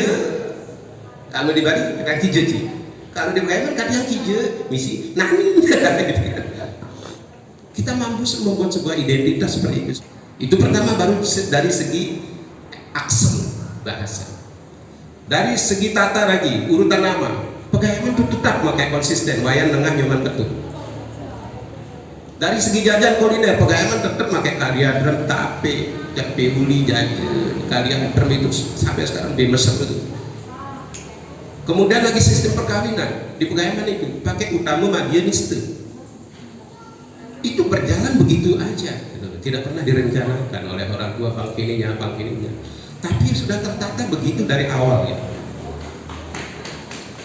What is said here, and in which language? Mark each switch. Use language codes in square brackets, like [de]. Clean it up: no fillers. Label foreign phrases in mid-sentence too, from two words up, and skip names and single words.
[id] Kalau di Bali, [ban] kadiang kije [id] sih. Kalau di Pegayaman, [ban] kadiang kije, misi nani. [id] Kita mampu membuat sebuah identitas seperti itu. Itu pertama, baru dari segi aksen bahasa. Dari segi tata lagi, urutan nama, Pegayaman itu tetap pakai konsisten, wayan nengah nyoman ketut. Dari segi jajan kuliner, Pegayaman tetap pakai kaliadrem, tape, jape uli, kaliadrem itu sampai sekarang di Mesir itu. Kemudian lagi sistem perkawinan di Pegayaman itu pakai [ban] utama madianiste. [id] Itu berjalan begitu aja, tidak pernah direncanakan oleh orang tua pangkininya, tapi sudah tertata begitu dari awal ya.